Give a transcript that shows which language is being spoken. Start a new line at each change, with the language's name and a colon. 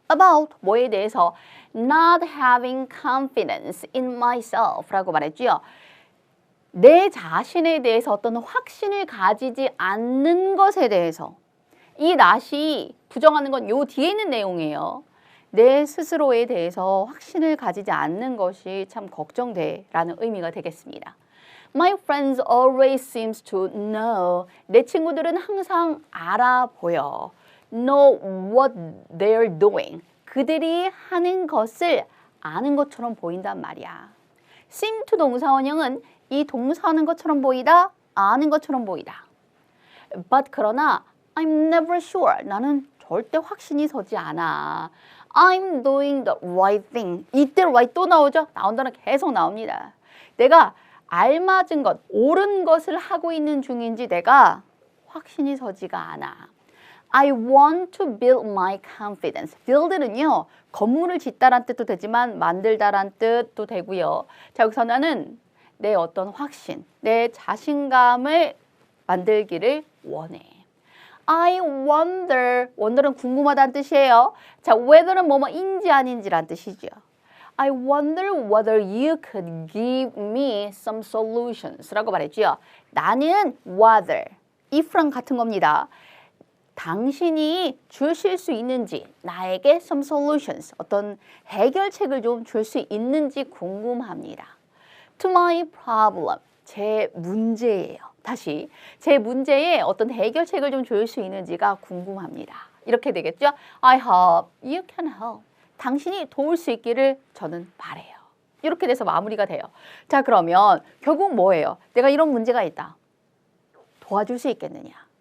English: about
Korean: 뭐에 대해서
English: not having confidence in myself
Korean: 라고 말했죠. 내 자신에 대해서 어떤 확신을 가지지 않는 것에 대해서 이 not이 부정하는 건 요 뒤에 있는 내용이에요. 내 스스로에 대해서 확신을 가지지 않는 것이 참 걱정돼 라는 의미가 되겠습니다.
English: My friends always seems to know.
Korean: 내 친구들은 항상 알아 보여.
English: Know what they're doing.
Korean: 그들이 하는 것을 아는 것처럼 보인단 말이야. seem to 동사원형은 이 동사하는 것처럼 보이다, 아는 것처럼 보이다.
English: But
Korean: 그러나
English: I'm never sure.
Korean: 나는 절대 확신이 서지 않아.
English: I'm doing the right thing.
Korean: 이때 right 또 나오죠? 나온다는 계속 나옵니다. 내가 알맞은 것, 옳은 것을 하고 있는 중인지 내가 확신이 서지가 않아.
English: I want to build my confidence.
Korean: build는요, 건물을 짓다란 뜻도 되지만 만들다란 뜻도 되고요. 자, 여기서 나는 내 어떤 확신, 내 자신감을 만들기를 원해. I wonder는 궁금하다는 뜻이에요. 자, whether는 뭐뭐인지 아닌지란 뜻이죠.
English: I wonder whether you could give me some solutions
Korean: 라고 말했죠. 나는 whether, if랑 같은 겁니다. 당신이 주실 수 있는지, 나에게 some solutions, 어떤 해결책을 좀 줄 수 있는지 궁금합니다.
English: To my problem,
Korean: 제 문제예요. 다시, 제 문제에 어떤 해결책을 좀 줄 수 있는지가 궁금합니다. 이렇게 되겠죠?
English: I hope you can help.
Korean: 당신이 도울 수 있기를 저는 바래요. 이렇게 돼서 마무리가 돼요. 자, 그러면 결국 뭐예요? 내가 이런 문제가 있다. 도와줄 수 있겠느냐?